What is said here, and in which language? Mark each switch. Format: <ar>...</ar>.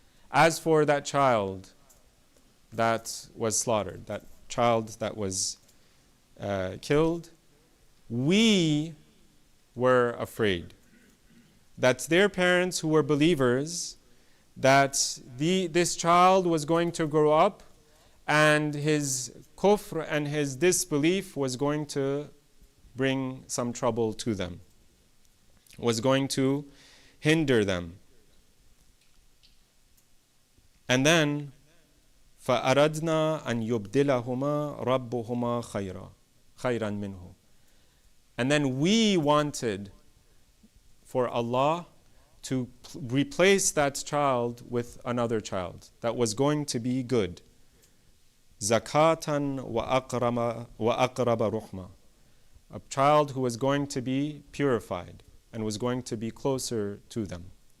<en>As for that child that was slaughtered, that child that was killed, we were afraid that their parents who were believers, that this child was going to grow up and his kufr and his disbelief was going to bring some trouble to them, was going to hinder them. And then</en> <ar>فَأَرَدْنَا أَنْ يُبْدِلَهُمَا رَبُّهُمَا خَيْرًا مِنْهُ.</ar> <en>And then we wanted for Allah to replace that child with another child that was going to be good.</en> <ar>Zakatan wa aqraba ruhma.</ar> <en>A child who was going to be purified and was going to be closer to them.</en>